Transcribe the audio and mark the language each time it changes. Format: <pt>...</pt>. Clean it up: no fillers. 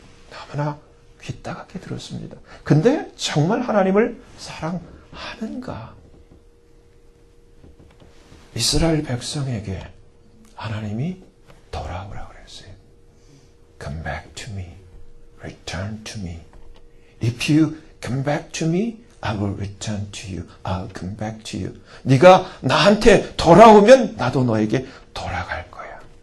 <ko>너무나 귀따갑게 들었습니다. 근데 정말 하나님을 사랑하는가? 이스라엘 백성에게 하나님이 돌아오라고 그랬어요.</ko> <en>Come back to me. Return to me. If you come back to me, I will return to you. I'll come back to you.</en> <ko>네가 나한테 돌아오면 나도 너에게 돌아갈 거야.</ko>